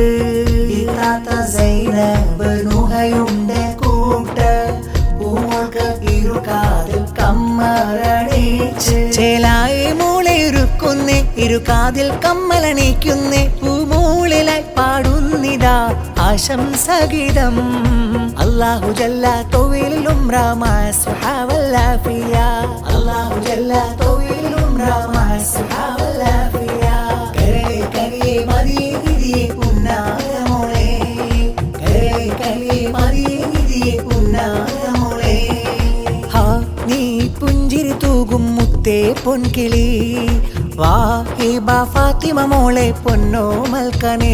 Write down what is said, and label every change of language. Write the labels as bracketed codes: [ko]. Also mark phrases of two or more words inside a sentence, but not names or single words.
[ml] ഇത്താത്ത സൈനബ് നുഹയുടെ കൂട്ട് പൂമോൾക്ക് ഇരുകാതിൽ കമ്മലണിയിച്ച്. ചേലായി മൂളയൊരുക്കുന്നേ ഇരുകാതിൽ കമ്മലണിക്കുന്നേ. പൂമൂളിലായി പാടുന്നിതാ ആശംസഗീതം. [ar] الله جل طويل العمر مع الصحة والعافية. الله جل طويل العمر مع الصحة والعافية. [ml] കരളെ കരയെ മദീനയെ പുന്നാരമോളെ, കരളെ കരയെ മദീനയെ പുന്നാരമോളെ. ഹാ നീ പുഞ്ചിരി തൂകും മുത്തേ പൊൻകിളി വാ ഹിബ ഫാത്തിമ മോളെ പൊന്നോ മൽക്കനേ.